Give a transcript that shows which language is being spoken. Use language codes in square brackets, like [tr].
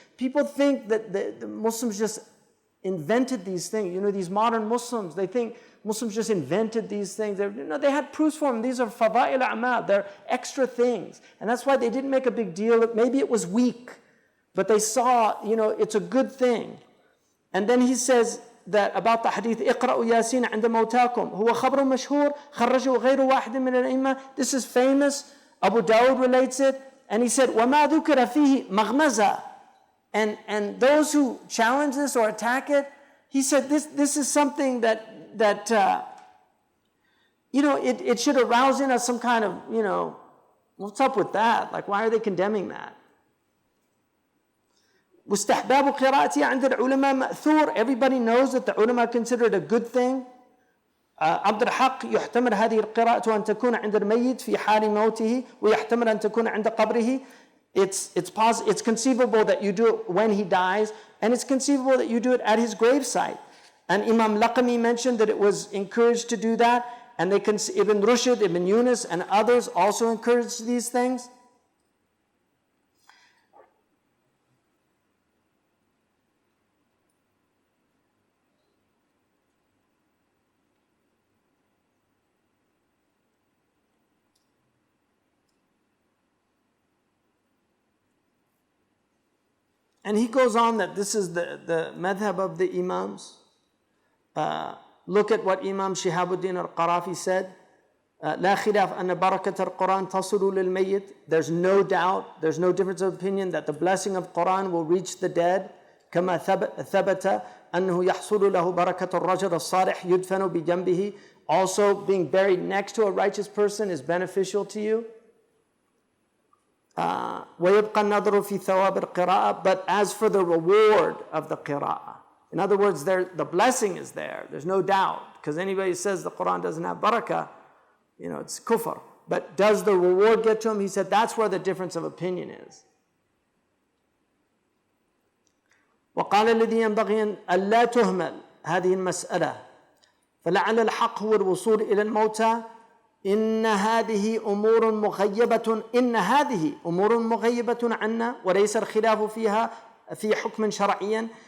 [en] People think that the Muslims just invented these things. These modern Muslims, they think Muslims just invented these things. They had proofs for them. These are fada'il a'mal. They're extra things. And that's why they didn't make a big deal. Maybe it was weak, but they saw, it's a good thing. And then he says that about the hadith, [ar] اقرأوا ياسين عند موتاكم هو خبر مشهور خرجه غير واحد من الأئمة. [en] This is famous. Abu Dawud relates it. And he said, [ar] وما ذكر فيه مغمزة. [en] And those who challenge this or attack it, he said this is something that it should arouse in us some kind of, what's up with that? Like, why are they condemning that? [ar] واستحباب قراءتي عند العلماء مأثور. [en] Everybody knows that the ulama consider it a good thing. [ar] عبد الحق يحتمل هذه القراءة أن تكون عند الميت في حال موته ويحتمل أن تكون عند قبره. [en] It's conceivable that you do it when he dies, and it's conceivable that you do it at his gravesite. And Imam Laqami mentioned that it was encouraged to do that, and Ibn Rushd, Ibn Yunus, and others also encouraged these things. And he goes on that this is the madhab of the Imams. Look at what Imam Shihabuddin al-Qarafi said. [ar] لا خلاف أن بركة القرآن تصل للميت. [en] There's no doubt, there's no difference of opinion that the blessing of Quran will reach the dead. [ar] كما ثبت أنه يحصل له بركة الرجل الصالح يدفن بجنبه. [en] Also, being buried next to a righteous person is beneficial to you. [ar] ويبقى النظر في ثواب القراءة. [en] But as for the reward of the qira'ah, in other words, the blessing is there. There's no doubt. Because anybody who says the Quran doesn't have barakah, it's kufr. But does the reward get to him? He said that's where the difference of opinion is. [ar] وقال الذي ينبغي أن لا تهمل هذه المسألة فلعل الحق هو الوصول إلى الموتى إن هذه أمور مغيبة عنا وليس الخلاف فيها في حكم شرعيا.